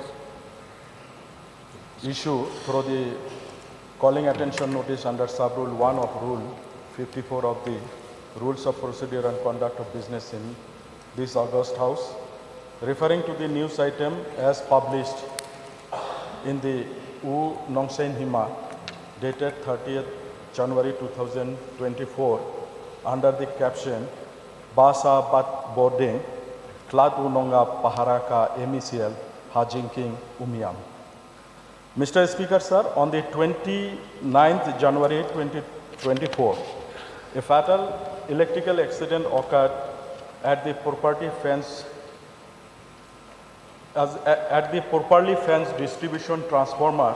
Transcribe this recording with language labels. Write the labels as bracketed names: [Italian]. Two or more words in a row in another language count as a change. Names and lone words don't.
[English] issue through the calling attention notice under Sub-Rule 1 of Rule 54 of the Rules of Procedure and Conduct of Business in this August House, referring to the news item as published in the U Nongsen Hima dated 30th January 2024 under the caption Basa Bat Bording Khlad Unonga Paharaka MCL Hajinking Umiam. Mr. Speaker, sir, on the 29th January 2024, a fatal electrical accident occurred at the properly fenced distribution transformer